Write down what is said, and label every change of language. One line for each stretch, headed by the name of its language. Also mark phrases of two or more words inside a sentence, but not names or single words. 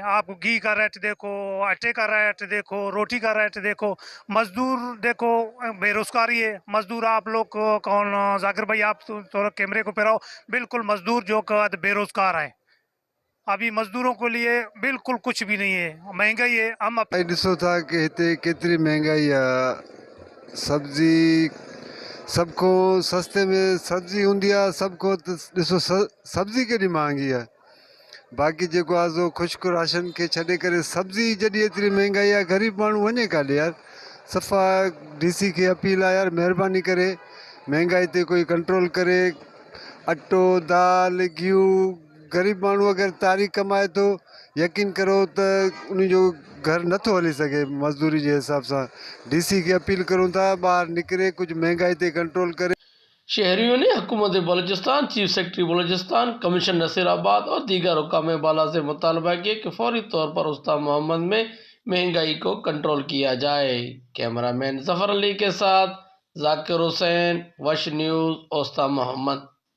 Urdu: آپ گھی کا ریٹ دیکھو، آٹے کا ریٹ دیکھو، روٹی کا ریٹ دیکھو، مزدور دیکھو، بے روزگاری ہے. مزدور آپ لوگ کو کون، ذاکر بھائی آپ تھوڑا کیمرے کو پھراؤ. بالکل مزدور جو بے روزگار ہے۔ ابھی مزدوروں کے لیے بالکل کچھ بھی نہیں ہے، مہنگائی ہے. हम
Sindhi: ॾिसो था कि हिते केतिरी महांगाई आहे।
Urdu: سبزی سب کو سستے میں
Sindhi: सब्जी हूंदी आहे, सबको ॾिसो सब्जी केॾी महांगी आहे। बाक़ी जेको आहे सो ख़ुश्क राशन खे छॾे करे सब्जी जॾहिं एतिरी महांगाई आहे, ग़रीब माण्हू वञे काॾे यार। सफ़ा डीसी खे अपील आहे यार, महिरबानी करे महांगाई ते कोई कंट्रोल करे। अटो, दाल, गिहु, ग़रीब माण्हू अगरि तारीख़ कमाए थो, यकीन करो त उन जो घर नथो हली सघे मज़दूरी जे हिसाब सां। डीसी खे अपील करूं था ॿाहिरि निकिरे, कुझु महांगाई ते कंट्रोल करे।
Urdu: شہریوں نے حکومت بلوچستان، چیف سیکرٹری بلوچستان، کمیشن نصیرآباد اور دیگر حکام بالا سے مطالبہ کیا کہ فوری طور پر استاد محمد میں مہنگائی کو کنٹرول کیا جائے. کیمرہ مین ظفر علی کے ساتھ ذاکر حسین، وش نیوز، استاد محمد.